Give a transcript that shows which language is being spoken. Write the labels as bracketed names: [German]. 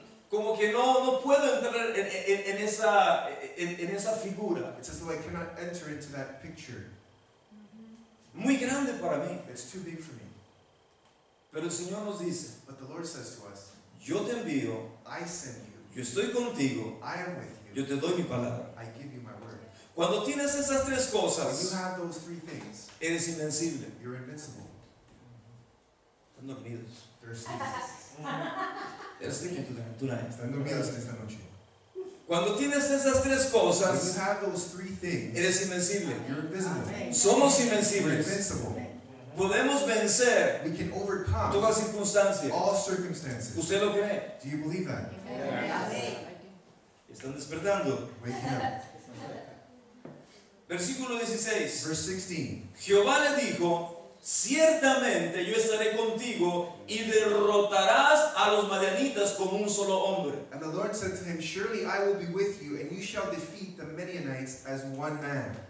[Spanish] Como que no puedo entrar en esa figura. [English] It's as though I cannot enter into that picture. [Spanish] Muy grande para mí. [English] It's too big for me. [Spanish] Pero el Señor nos dice: [English] But the Lord says to us, [Spanish] yo te envío, [English] I send you. [Spanish] yo estoy contigo, [English] I am with [Spanish] yo [English] you. [Spanish] te doy mi palabra. [English] I give you my word. [Spanish] Cuando tienes esas tres [English] When you [Spanish] cosas, [English] have those three things, [Spanish] eres invencible. [English] you're invincible. [Spanish] Están dormidos. [English] They're asleep. They're sleeping tonight. [Spanish] Están dormidos en esta noche. Cuando tienes esas tres [English] When you [Spanish] cosas, [English] have those three things, [Spanish] eres invencible. [English] you're invisible. [Spanish] Somos [English] We're [Spanish] invencibles. [English] invincible. [Spanish] Podemos vencer [English] We can overcome [Spanish] toda circunstancia. [English] all circumstances. [Spanish] ¿Usted lo cree? [English] Do you believe that? [Spanish] Están despertando. [English] Waking up. [Spanish] Versículo 16. [English] Verse 16. [Spanish] Jehová le dijo: ciertamente yo estaré contigo y derrotarás a los madianitas como un solo hombre. [English] And the Lord said to him, Surely I will be with you, and you shall defeat the Midianites as one man.